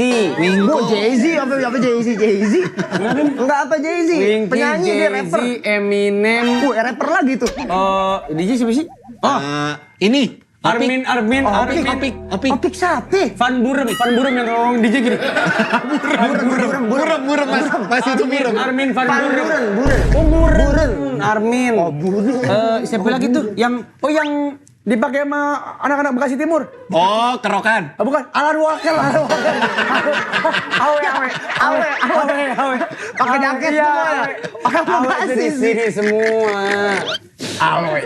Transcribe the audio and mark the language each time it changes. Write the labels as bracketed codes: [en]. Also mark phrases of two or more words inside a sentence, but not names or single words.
[id] Oh, Jay-Z apa Jay-Z? Enggak apa Jay-Z. Winky, Penyanyi dia Jay-Z, rapper. Eminem. Rapper lagi tuh. DJ siapa sih? Oh, Ini. Armin. Opik siapa? Van Buren yang ngomong DJ gini. Burem mas itu burem. Armin Van Buren. Buren. Armin. Oh, Buren. Siapa lagi tuh? Yang dipakai sama anak-anak Bekasi Timur. Oh, kerokan. Bukan, Alan Walker. Awe. Pakai jaket Iya, semua ya. Orang Awe Bekasi itu di sih. sini semua. Awe.